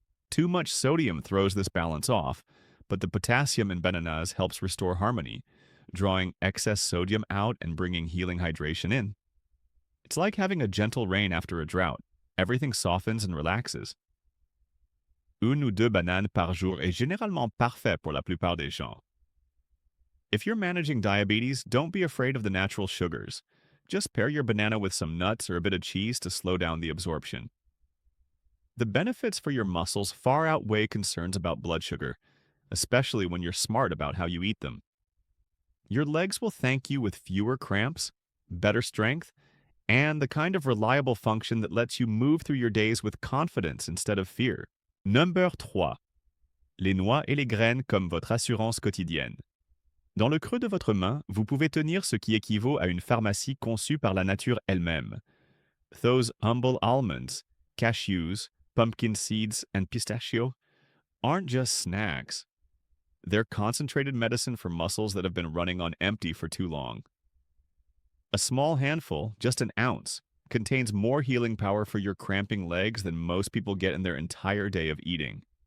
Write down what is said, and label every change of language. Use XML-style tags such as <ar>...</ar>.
<en>Too much sodium throws this balance off, but the potassium in bananas helps restore harmony, drawing excess sodium out and bringing healing hydration in. It's like having a gentle rain after a drought. Everything softens and relaxes.</en> <fr>Une ou deux bananes par jour est généralement parfait pour la plupart des gens.</fr> <en>If you're managing diabetes, don't be afraid of the natural sugars. Just pair your banana with some nuts or a bit of cheese to slow down the absorption. The benefits for your muscles far outweigh concerns about blood sugar, especially when you're smart about how you eat them. Your legs will thank you with fewer cramps, better strength, and the kind of reliable function that lets you move through your days with confidence instead of fear. Number 3.</en> <fr>Les noix et les graines comme votre assurance quotidienne. Dans le creux de votre main, vous pouvez tenir ce qui équivaut à une pharmacie conçue par la nature elle-même.</fr> <en>Those humble almonds, cashews, pumpkin seeds, and pistachio aren't just snacks. They're concentrated medicine for muscles that have been running on empty for too long. A small handful, just an ounce, contains more healing power for your cramping legs than most people get in their entire day of eating.</en>